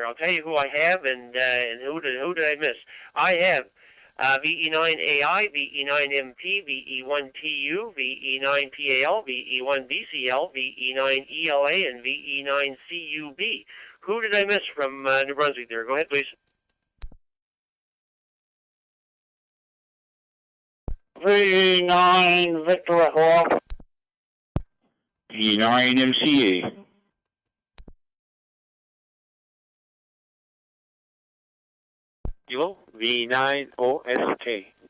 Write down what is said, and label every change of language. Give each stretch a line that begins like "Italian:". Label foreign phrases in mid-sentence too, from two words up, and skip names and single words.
English: I'll tell you who I have and who did I miss. I have VE9AI, VE9MP, VE1TU, VE9PAL, VE1BCL, VE9ELA, and VE9CUB. Who did I miss from New Brunswick there? Go ahead, please. VE9 Victor Echo. VE9 MCA. Kilo V9 OSK.